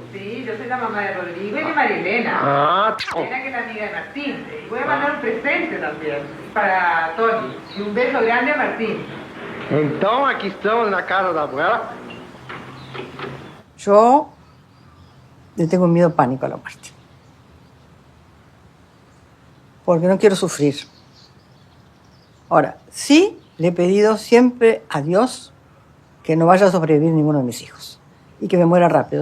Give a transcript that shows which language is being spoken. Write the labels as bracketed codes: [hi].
[es] Sí, yo soy la mamá de Rodrigo y de Marilena. Ah, Marilena, que es la amiga de Martín. Y voy a mandar un presente también para Tony. Y un beso grande a Martín. [pt] então aqui estamos na casa da abuela. [es] Yo le tengo un miedo pánico a la muerte. Porque no quiero sufrir. Ahora, sí le he pedido siempre a Dios que no vaya a sobrevivir ninguno de mis hijos y que me muera rápido.